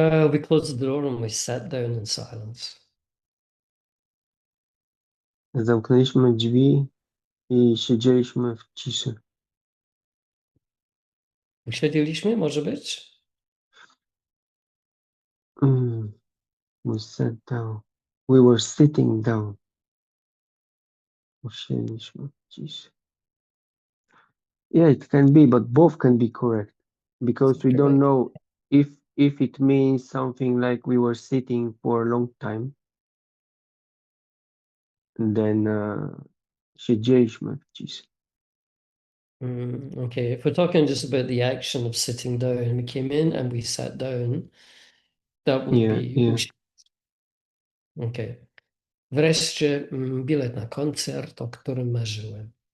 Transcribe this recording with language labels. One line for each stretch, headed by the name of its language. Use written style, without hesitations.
English: We closed the door and we sat down in silence.
Polish: Zamknęliśmy drzwi i siedzieliśmy w ciszy. Usiedliśmy, może być?
English: Mm, we sat down. We were sitting down.
Polish: Usiedliśmy w ciszy.
English: Yeah, it can be, but both can be correct because we don't know if it means something like we were sitting for a long time, then
Polish: siedzieliśmy w ciszy.
English: Okay, if we're talking just about the action of sitting down, we came in and we sat down, that would Yeah, be yeah. Okay.
Polish: Wreszcie bilet na koncert, o którym marzyłem.